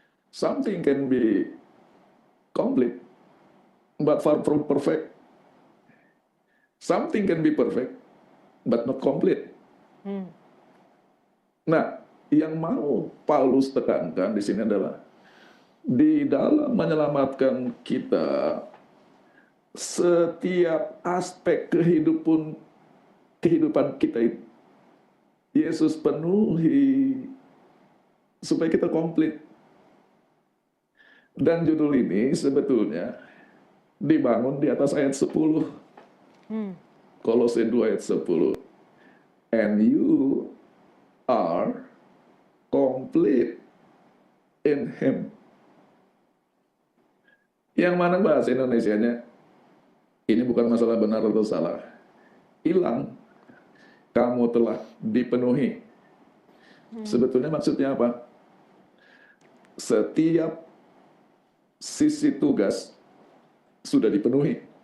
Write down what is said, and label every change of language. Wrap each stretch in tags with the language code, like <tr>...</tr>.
<en>Something can be complete, but far from perfect. Something can be perfect, but not complete.</en> <id>Nah, yang mau Paulus tekankan di sini adalah di dalam menyelamatkan kita, setiap aspek kehidupan kita itu Yesus penuhi supaya kita komplit. Dan judul ini sebetulnya dibangun di atas ayat 10. Kolose 2 ayat 10.</id> <en>and you are complete in Him.</en> <id>Yang mana bahasa Indonesianya, ini bukan masalah benar atau salah. Hilang, kamu telah dipenuhi. Sebetulnya maksudnya apa? Setiap sisi tugas sudah dipenuhi.</id>